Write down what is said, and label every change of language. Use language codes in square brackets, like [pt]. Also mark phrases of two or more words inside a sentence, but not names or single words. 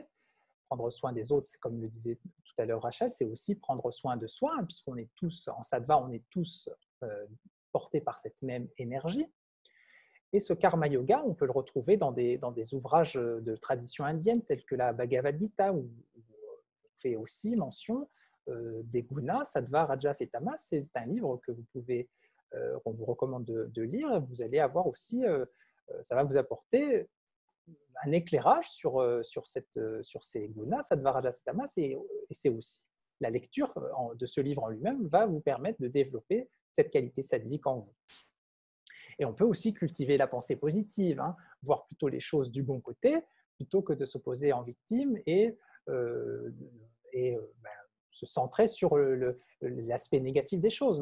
[fr] Prendre soin des autres, comme le disait tout à l'heure Rachel, c'est aussi prendre soin de soi, puisqu'on est tous, en sattva, on est tous portés par cette même énergie. Et ce karma yoga, on peut le retrouver dans des ouvrages de tradition indienne, tels que la Bhagavad Gita, où on fait aussi mention des gunas, sattva, rajas et tamas. C'est un livre que qu'on vous recommande de lire. Vous allez avoir aussi, ça va vous apporter un éclairage sur ces gunas, sattva, rajas et tamas, et c'est aussi la lecture de ce livre en lui-même va vous permettre de développer cette qualité sattvique en vous. Et on peut aussi cultiver la pensée positive, voir plutôt les choses du bon côté, plutôt que de s'opposer en victime et se centrer sur l'aspect négatif des choses.